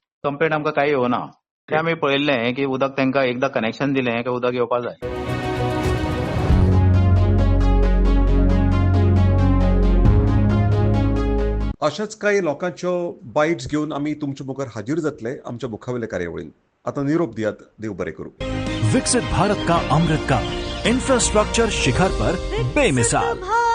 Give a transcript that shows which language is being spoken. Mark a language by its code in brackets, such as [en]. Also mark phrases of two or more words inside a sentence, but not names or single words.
[kok] कंप्लेंट आमकां कांय येवना. ते आमी पळयल्लें की उदक तांकां एकदां कनेक्शन दिलें की उदक येवपाक जाय. अशाच काही लोकांच्यो बाईट्स घेऊन आम्ही तुमच्या मुखार हाजीर जातले आमच्या मुखावेल्या कार्यावळीन. आता निरोप दियात, देव बरें करूं. [hi] विकसित भारत का अमृत काल, इंफ्रास्ट्रक्चर शिखर पर बेमिसाल.